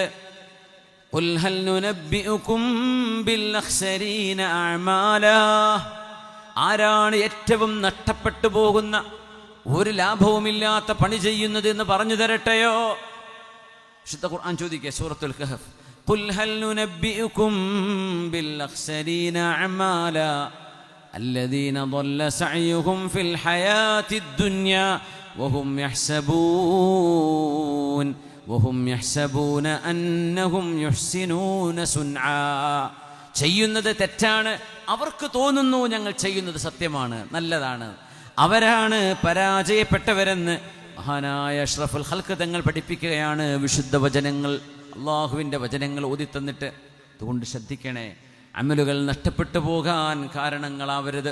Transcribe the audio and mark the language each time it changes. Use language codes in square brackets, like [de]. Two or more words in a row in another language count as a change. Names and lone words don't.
[ar] قل هل ننبئكم بالأخسرين أعمالا, [ml] ആരാണ് ഏറ്റവും നഷ്ടപ്പെട്ടു പോകുന്ന, ഒരു ലാഭവുമില്ലാത്ത പണി ചെയ്യുന്നത് എന്ന് പറഞ്ഞു തരട്ടെയോ? വിശുദ്ധ ഖുർആൻ ചോദിക്കുക, സൂറത്തുൽ കഹഫ്, [ar] قل هل ننبئكم بالأخسرين أعمالا الذين ضل سعيهم في الحياة الدنيا وهم يحسبون أنهم يحسنون صنعا. [ml] ചെയ്യുന്നത് തെറ്റാണ്, അവർക്ക് തോന്നുന്നു ഞങ്ങൾ ചെയ്യുന്നത് സത്യമാണ്, നല്ലതാണ്. അവരാണ് പരാജയപ്പെട്ടവരെന്ന് മഹാനായ അഷ്റഫുൽ ഖൽഖ് തങ്ങൾ പഠിപ്പിക്കുകയാണ്. വിശുദ്ധ വചനങ്ങൾ, അള്ളാഹുവിൻ്റെ വചനങ്ങൾ ഓതിത്തന്നിട്ട്. അതുകൊണ്ട് ശ്രദ്ധിക്കണേ, അമലുകൾ നഷ്ടപ്പെട്ടു പോകാൻ കാരണങ്ങളാവരുത്.